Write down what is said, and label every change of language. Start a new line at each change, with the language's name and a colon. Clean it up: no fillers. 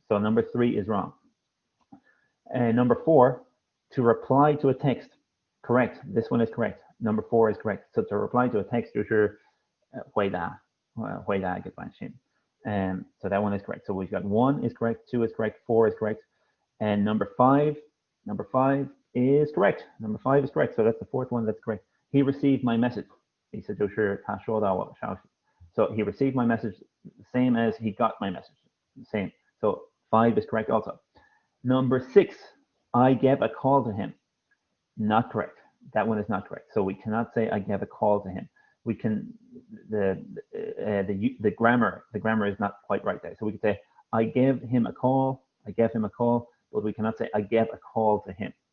English: So number 3 is wrong. Number 4, to reply to a text. Correct. This one is correct. Number 4 is correct. So to reply to a text,
Chinese: 就是回答一个短信.
English: So that one is correct. So we've got 1 is correct, 2 is correct, 4 is correct, and number 5 is correct. Number 5 is correct. So that's the 4th one that's correct. He received my message.
Chinese: 意思就是他收到我的消息.
English: So he received my message, same as he got my message. Same. So 5 is correct also. Number 6, I gave a call to him. Not correct. That one is not correct. So we cannot say I gave a call to him. We can, the grammar is not quite right there. So we could say I gave him a call, but we cannot say I gave a call to him.